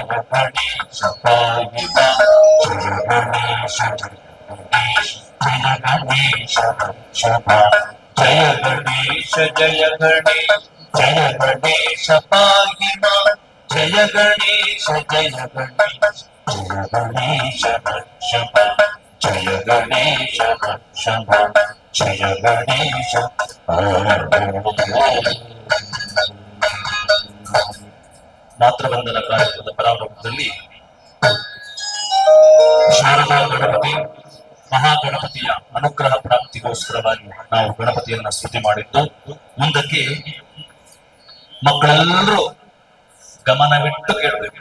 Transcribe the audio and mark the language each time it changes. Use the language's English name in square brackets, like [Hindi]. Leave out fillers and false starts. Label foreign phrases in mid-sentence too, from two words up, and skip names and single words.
[Kannada] ಗಣೇಶ ಪಾಯಿತ ಜಯ ಗಣೇಶ ಜಯ ಗಣೇಶ ಜಯ ಗಣೇಶ ಜಯ ಗಣೇಶ ಜಯ ಗಣೇಶ ಪಾಯಿಮ ಜಯ ಗಣೇಶ ಜಯ ಗಣೇಶ ಜಯ ಗಣೇಶ ಶಭ ಜಯ ಗಣೇಶ ಶಭ ಜಯ ಗಣೇಶ ಮಾತೃವಂದನ ಕಾರ್ಯಕ್ರಮದ ಪ್ರಾರಂಭದಲ್ಲಿ ಶಾರದಾ ಗಣಪತಿ ಮಹಾಗಣಪತಿಯ ಅನುಗ್ರಹ ಪ್ರಾಪ್ತಿಗೋಸ್ಕರವಾಗಿ ನಾವು ಗಣಪತಿಯನ್ನ ಸ್ತುತಿ ಮಾಡಿದ್ದು, ಮುಂದಕ್ಕೆ ಮಕ್ಕಳೆಲ್ಲರೂ ಗಮನವಿಟ್ಟು ಕೇಳಬೇಕು.